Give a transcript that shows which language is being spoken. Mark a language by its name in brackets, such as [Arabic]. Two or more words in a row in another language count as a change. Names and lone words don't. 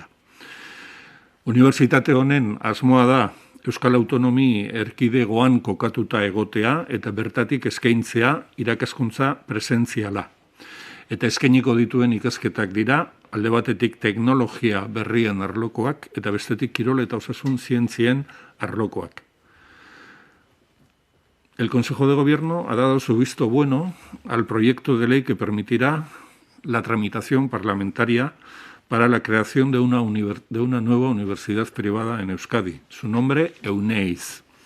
[Basque] Unibertsitate honen asmoa da Euskal Autonomi Erkidegoan kokatuta egotea eta bertatik eskaintzea irakaskuntza presentziala. Eta eskainiko dituen ikasketak dira, alde batetik teknologia berrien arlokoak eta bestetik kirol eta osasun zientzien arlokoak. [Spanish] El Consejo de Gobierno ha dado su visto bueno al proyecto de ley que permitirá la tramitación parlamentaria para la creación de una nueva universidad privada en Euskadi. Su nombre, EUNEIZ.